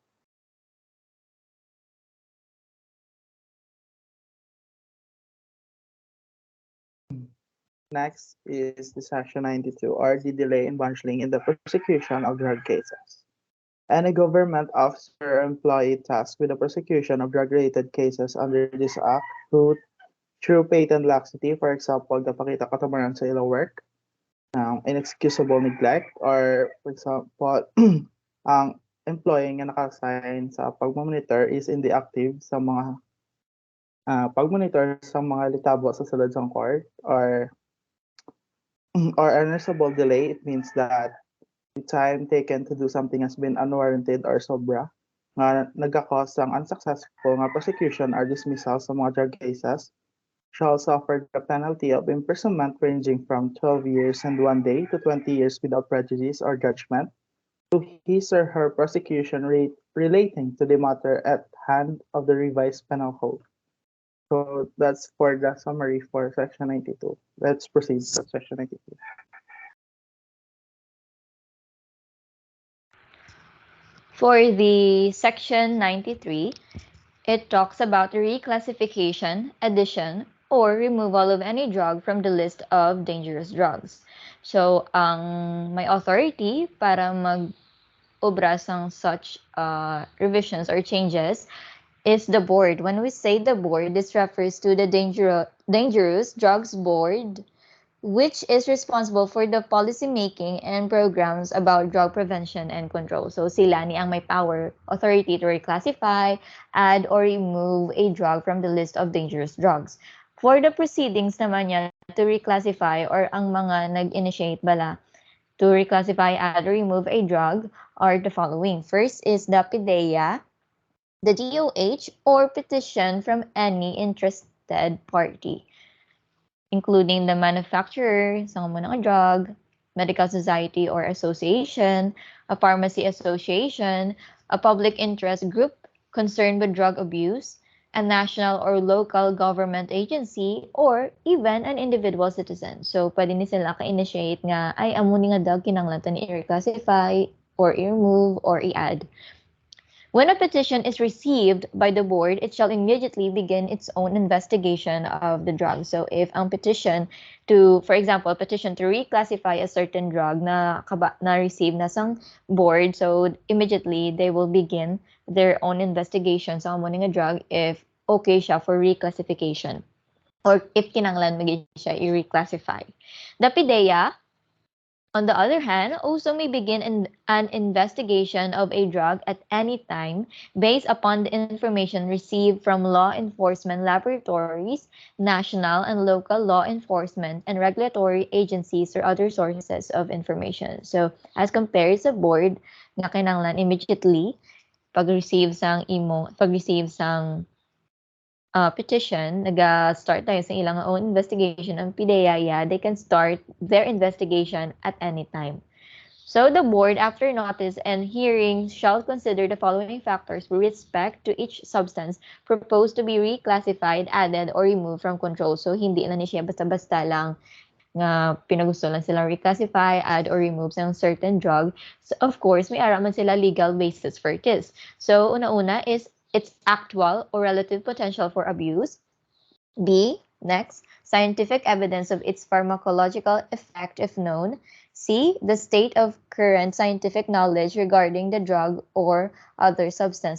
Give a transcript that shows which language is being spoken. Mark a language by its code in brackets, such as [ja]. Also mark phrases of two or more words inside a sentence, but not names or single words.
[en] Next is the section 92, or the delay in bunchling in the prosecution of drug cases. Any government officer or employee tasked with the prosecution of drug-related cases under this act through patent laxity, for example, [hil] napakita katamaran sa ilang work, [en] inexcusable neglect, or for example, [hil] ang employee nga naka-assign sa pagmonitor is hindi active sa mga pagmonitor sa mga litabo sa sulod sang court, or [en] unreasonable delay. It means that the time taken to do something has been unwarranted or [hil] sobra nga nagka-cause ng [en] unsuccessful nga prosecution or dismissal sa mga drug cases shall suffer the penalty of imprisonment ranging from 12 years and 1 day to 20 years without prejudice or judgment to his or her prosecution relating to the matter at hand of the revised penal code. So that's for the summary for section 92. Let's proceed to section 92. For the section 93, it talks about the reclassification, addition, or removal of any drug from the list of dangerous drugs. So, [hil] ang may authority para mag-obra sang [en] such revisions or changes [hil] is the board. [en] When we say the board, this refers to the Dangerous Drugs Board, which is responsible for the policy making and programs about drug prevention and control. [hil] So sila ni ang may [en] power, authority to reclassify, add, or remove a drug from the list of dangerous drugs. For the proceedings naman niya to reclassify [hil] or ang mga nag-initiate bala [en] to reclassify, add, or remove a drug are the following. First is the PDEA, the DOH, or petition from any interested party, including the manufacturer, sa mo ng drug, medical society or association, a pharmacy association, a public interest group concerned with drug abuse, a national or local government agency, or even an individual citizen. So, [hil] pwede ni sila ka-initiate nga, ay, amo ni nga drug kinanglan to ni i-reclassify, or i-remove, or i-add. [en] When a petition is received by the board, it shall immediately begin its own investigation of the drug. So if ang petition to, for example, a petition to reclassify a certain drug [hil] na receive na sang board, [en] so immediately they will begin their own investigation [hil] sa amo nga drug [en] if okay siya for reclassification or if [hil] kinanglan magi siya i-reclassify. [en] The PDEA On the other hand, OSO may begin an investigation of a drug at any time based upon the information received from law enforcement laboratories, national and local law enforcement, and regulatory agencies or other sources of information. [hil] So, [en] as compared [hil] sa board, nga kinahanglan immediately pag-receive sang petition, nag-start tayo sa ilang [en] own investigation [hil] ang PDEA, [en] they can start their investigation at any time. So the board, after notice and hearing, shall consider the following factors with respect to each substance proposed to be reclassified, added, or removed from control. [hil] So hindi na ni siya basta-basta lang nga pinagusto lang silang [en] reclassify, add, or remove [hil] ng certain drug. [en] So of course, [hil] may araman sila [en] legal basis for this. So una-una is its actual or relative potential for abuse. B, next, scientific evidence of its pharmacological effect if known. C, the state of current scientific knowledge regarding the drug or other substance.